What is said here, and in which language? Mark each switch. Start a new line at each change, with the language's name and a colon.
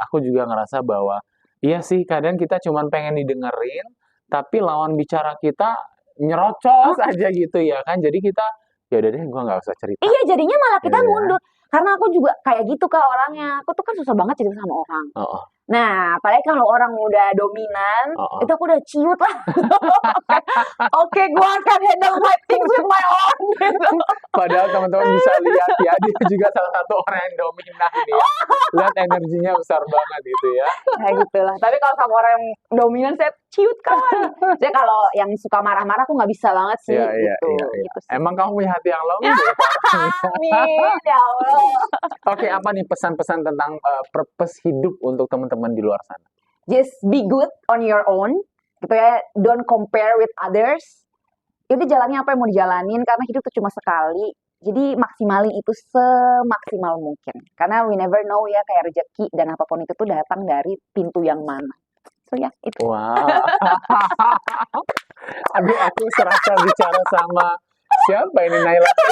Indonesian: Aku juga ngerasa bahwa iya sih, kadang kita cuma pengen didengerin, tapi lawan bicara kita nyerocos aja gitu ya kan. Jadi kita, ya udah deh, gue nggak usah cerita. Iya, jadinya malah kita mundur. Karena aku juga kayak gitu Kak orangnya. Aku tuh kan susah banget cerita sama orang. Nah, apalagi kalau orang udah dominan, itu aku udah ciut lah. Oke, gue akan
English: handle my things with my own.
Indonesian: Gitu. Padahal teman-teman bisa lihat ya, dia juga salah satu orang yang dominan ya. Lihat energinya besar banget gitu ya. Kayak gitulah. Tapi kalau sama orang yang dominan, saya ciut kan. Jadi kalau yang suka marah-marah, aku nggak bisa banget sih. Gitu sih. Emang kamu punya hati yang lembut? Amin, ya Allah. Oke, apa nih pesan-pesan tentang purpose hidup untuk teman-teman di luar sana?
English: Just be good on your own,
Indonesian: gitu ya.
English: Don't compare with others.
Indonesian: Itu jalannya apa yang mau dijalanin, karena hidup tuh cuma sekali. Jadi maksimalin itu semaksimal mungkin. Karena
English: we never know
Indonesian: ya, kayak rezeki dan apapun itu tuh datang dari pintu yang mana. So ya, itu. Wow. Aduh, aku serasa bicara sama siapa ini, Naila?